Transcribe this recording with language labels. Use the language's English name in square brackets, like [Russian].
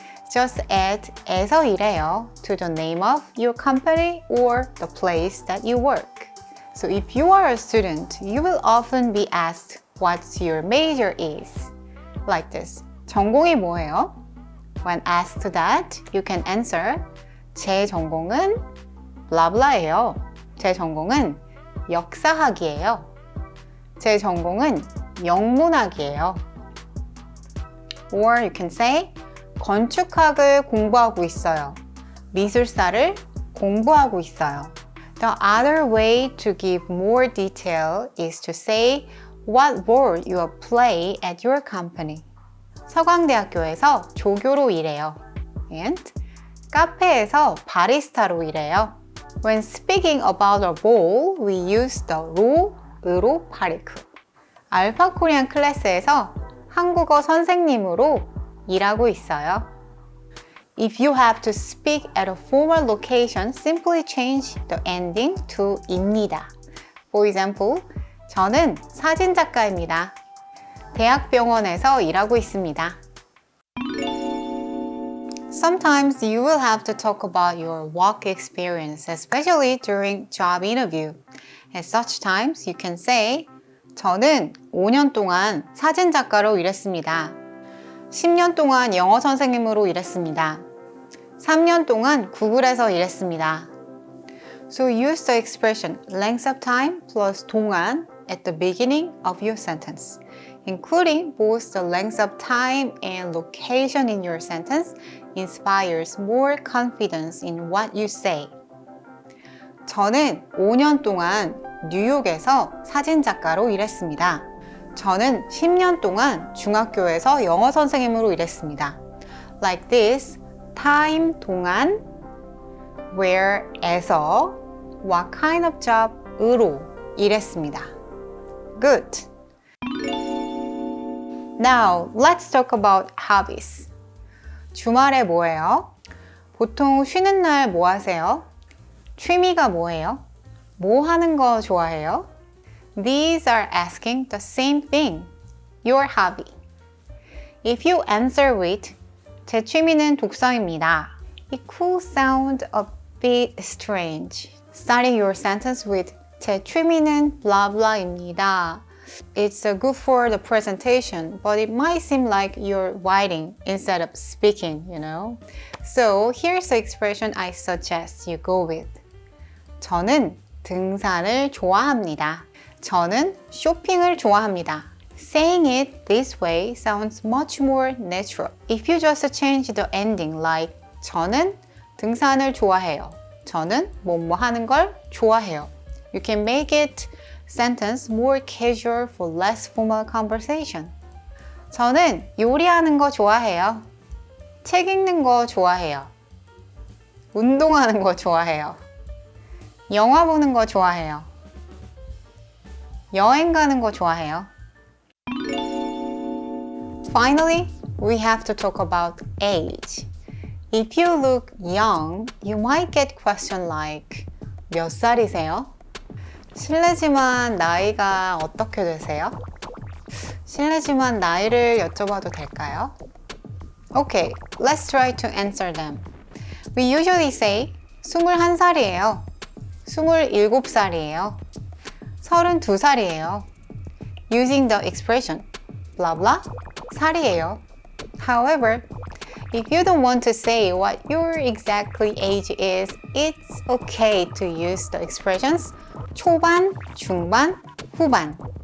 [English] Just add 에서 일해요 to the name of your company or the place that you work. So if you are a student, you will often be asked what your major is. Like this. [Korean] 전공이 뭐예요? [English] When asked that, you can answer [Korean] 제 전공은 블라블라예요. 제 전공은 역사학이에요. 제 전공은 영문학이에요. [English] Or you can say [Korean] 건축학을 공부하고 있어요. 미술사를 공부하고 있어요. [English] The other way to give more detail is to say what role you play at your company. [Korean] 서강대학교에서 조교로 일해요. And 카페에서 바리스타로 일해요. [English] When speaking about a role, we use the ro로 파리크. [Korean] 알파 코리안 클래스에서 한국어 선생님으로 일하고 있어요. [English] If you have to speak at a formal location, simply change the ending to 입니다. For example, [Korean] 저는 사진작가입니다. 대학병원에서 일하고 있습니다. [English] Sometimes you will have to talk about your work experience, especially during job interview. At such times, you can say, [Korean] 저는 5년 동안 사진작가로 일했습니다. 10년 동안 영어 선생님으로 일했습니다. 3년 동안 구글에서 일했습니다. [English] So use the expression length of time plus 동안 at the beginning of your sentence. Including both the length of time and location in your sentence inspires more confidence in what you say. [Korean] 저는 5년 동안 뉴욕에서 사진작가로 일했습니다. 저는 10년 동안 중학교에서 영어 선생님으로 일했습니다. [English] Like this, time 동안, where에서, what kind of job으로 일했습니다. Good. Now, let's talk about hobbies. [Korean] 주말에 뭐해요? 보통 쉬는 날 뭐 하세요? 취미가 뭐예요? 뭐 하는 거 좋아해요? [English] These are asking the same thing. Your hobby. If you answer with [Korean] 제 취미는 독서입니다. [English] It could sound a bit strange. Starting your sentence with 제 취미는 blah blah입니다. It's good for the presentation, but it might seem like you're writing instead of speaking, you know? So here's the expression I suggest you go with. [Korean] 저는 등산을 좋아합니다. 저는 쇼핑을 좋아합니다. [English] Saying it this way sounds much more natural. If you just change the ending like [Korean] 저는 등산을 좋아해요. 저는 뭐뭐 하는 걸 좋아해요. [English] You can make it sentence more casual for less formal conversation. [Korean] 저는 요리하는 거 좋아해요. 책 읽는 거 좋아해요. 운동하는 거 좋아해요. 영화 보는 거 좋아해요. 여행 가는 거 좋아해요. [English] Finally, we have to talk about age. If you look young, you might get questions like [Korean] 몇 살이세요? 실례지만 나이가 어떻게 되세요? 실례지만 나이를 여쭤봐도 될까요? [English] Okay, let's try to answer them. We usually say [Korean] 21살이에요. 27살이에요. 32살이에요. [English] Using the expression blah blah 살이에요. However, if you don't want to say what your exactly age is, it's okay to use the expressions 초반, 중반, 후반.